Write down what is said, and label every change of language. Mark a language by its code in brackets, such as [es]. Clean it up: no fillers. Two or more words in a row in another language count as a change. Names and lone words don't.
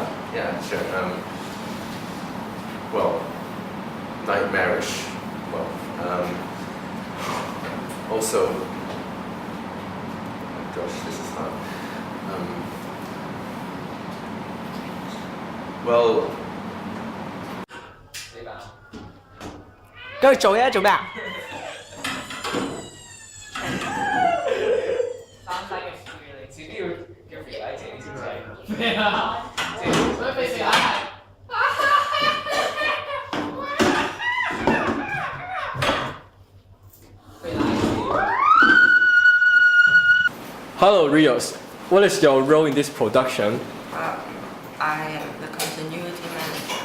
[en] Yeah, sure. Well, nightmarish. Well, also, oh gosh, this is hard. Well, [yue] 跟住做嘢做咩啊？遲啲要叫肥仔整先仔。咩啊？所以肥仔係。 [en] Hello, Rios. What is your role in this production? I am the continuity manager.